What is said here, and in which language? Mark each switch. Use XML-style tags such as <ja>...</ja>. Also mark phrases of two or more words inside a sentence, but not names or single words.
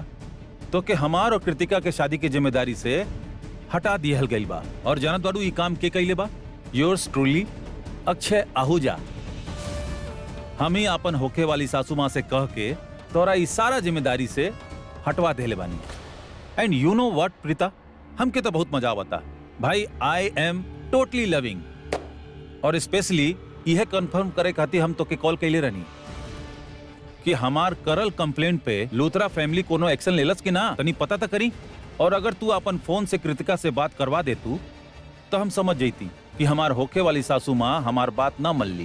<bho>तो के हमार और कृतिका के शादी की जिम्मेदारी से हटा दिहल गइल बा। और जानत बाड़ू ई काम के कइले बा?</bho> <en>yours truly</en> <bho>अक्षय आहूजा। हम ही अपन होखे वाली सासू माँ से कह के तोरा ई सारा जिम्मेदारी से हटवा देले बानी।</bho> <en>and you know what</en> <bho>प्रीता, हमके तो बहुत मजा आवता भाई।</bho> <en>I am totally loving.</en> <bho>और स्पेशली यह कंफर्म करे खातिर हम तो के कॉल कैले रहनी कि हमार करल कंप्लेंट पे लूथरा फैमिली कोनो एक्शन लेलस कि ना, तनी पता तो करी। और अगर तू अपन फोन से कृतिका से बात करवा दे तू तो हम समझ जैती कि हमार होके वाली सासू माँ हमार बात ना मन ली।</bho>